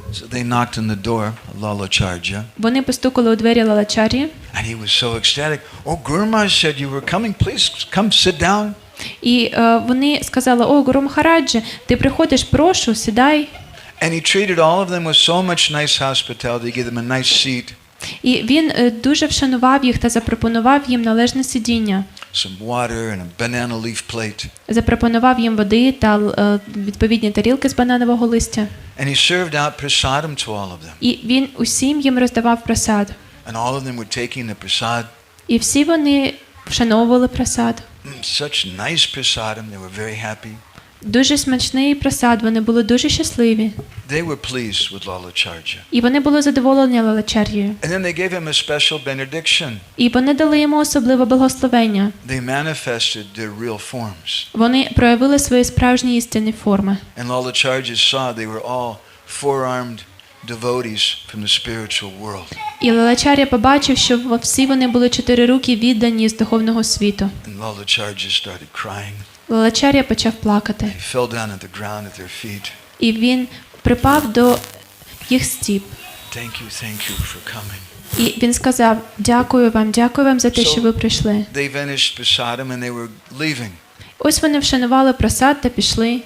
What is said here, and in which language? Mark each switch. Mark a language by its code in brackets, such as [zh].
[en] So they knocked on the door of Lalacharya. [uk] Вони постукали у двері Лалачар'ї. [en] And he was so ecstatic. Oh, Guru Maharaj said you were coming. Please come sit down. [uk] І вони сказали: «О, Гуру Махараджі, ти приходиш, прошу, сідай». [en] And he treated all of them with so much nice hospitality. He gave them a nice seat. [uk] І він дуже вшанував їх та запропонував їм належне сидіння. [en] Some water and a banana leaf plate. [uk] Запропонував їм води та відповідні тарілки з бананового листя. [en] And he served out prasadam to all of them. [uk] І він усім їм роздавав прасад. [en] And all of them were taking the prasad. [uk] І всі вони вшановували прасад. [en] Such nice prasadam. They were very happy. [uk] Дуже смачний прасад, вони були дуже щасливі. [en] They were pleased with Lalacharya. [uk] І вони були задоволені Лалачар'єю. [en] And then they gave him a special benediction. [uk] І вони дали йому особливе благословення. [en] They manifested their real forms. [uk] Вони проявили свої справжні істинні форми. [en] And Lalacharya saw they were all four-armed devotees from the spiritual world. [uk] І Лалачар'я побачив, що всі вони були чотирирукі віддані з духовного світу. [en] And Lalacharya started crying. [uk] Лалачар'я почав плакати. [en] He fell down at the ground at their feet. [uk] І він припав до їх стіп. [en] Thank you for coming. [uk] І він сказав: дякую вам за те, що ви прийшли. [en] They finished prasadam and they were leaving. [uk] Ось вони вшанували прасад та пішли.